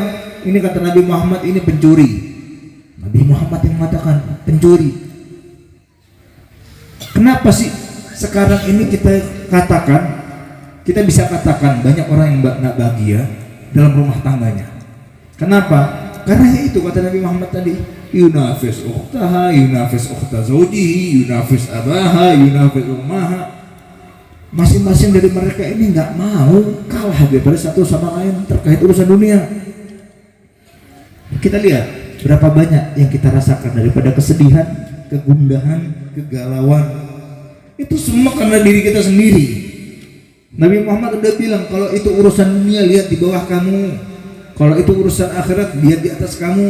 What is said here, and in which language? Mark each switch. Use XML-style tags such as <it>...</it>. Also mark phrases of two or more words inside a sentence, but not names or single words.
<id>Ini kata Nabi Muhammad, ini pencuri. Nabi Muhammad yang mengatakan pencuri. Kenapa sih sekarang ini kita bisa katakan banyak orang yang nggak bahagia dalam rumah tangganya? Kenapa? Karena itu kata Nabi Muhammad tadi,</id> <ar>ينافس أختها ينافس أخت زوجه ينافس أباها ينافس أمها.</ar> <id>Masing-masing dari mereka ini nggak mau kalah daripada satu sama lain terkait urusan dunia. Kita lihat berapa banyak yang kita rasakan daripada kesedihan, kegundahan, kegalauan. Itu semua karena diri kita sendiri. Nabi Muhammad udah bilang, kalau itu urusan dunia lihat di bawah kamu, kalau itu urusan akhirat lihat di atas kamu.</id>